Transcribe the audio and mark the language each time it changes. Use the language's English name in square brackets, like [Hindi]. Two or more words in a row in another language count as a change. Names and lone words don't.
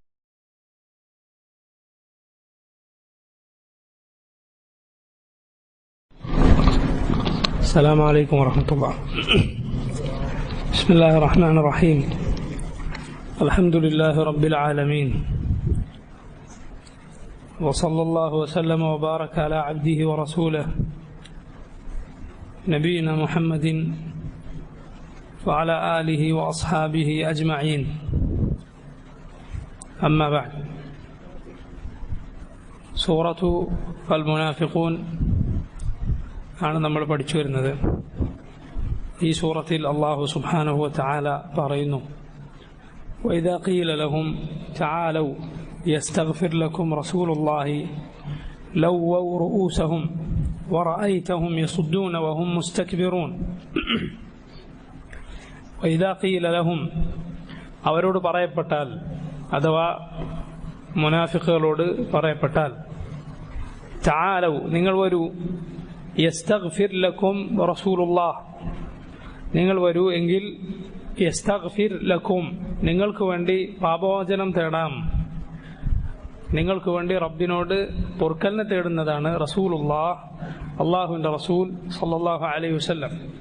[Arabic] السلام عليكم ورحمة الله. بسم الله الرحمن الرحيم. الحمد لله رب العالمين. وصلى الله وسلم وبارك على عبده ورسوله نبينا محمد وعلى آله وأصحابه أجمعين. أما بعد. [Malayalam] സൂറത്തു അൽ മുനാഫിഖൂൻ ആണ് നമ്മൾ പഠിച്ചു വരുന്നത്. ഈ സൂറത്തിൽ [Arabic] الله سبحانه وتعالى [Malayalam] പറയുന്നു: [Arabic] وإذا قيل لهم تعالوا يستغفر لكم رسول الله لووا رؤوسهم ورأيتهم يصدون وهم مستكبرون. وإذا قيل لهم, [Malayalam] അവരോട് പറയപ്പെട്ടാൽ, അഥവാ മുനാഫിഖുകളോട് പറയപ്പെട്ടാൽ, തആലൗ, നിങ്ങൾ വരൂ, [Arabic] يستغفر لكم رسول الله, [Malayalam] നിങ്ങൾ വരൂ എങ്കിൽ [Arabic] يستغفر لكم, [Malayalam] നിങ്ങൾക്ക് വേണ്ടി പാപമോചനം തേടാം, നിങ്ങൾക്ക് വേണ്ടി റബ്ബിനോട് പൊറുക്കലിനെ തേടുന്നതാണ് റസൂലുള്ളാഹ്, അള്ളാഹുവിന്റെ റസൂൽ [Arabic] صلى الله عليه وسلم.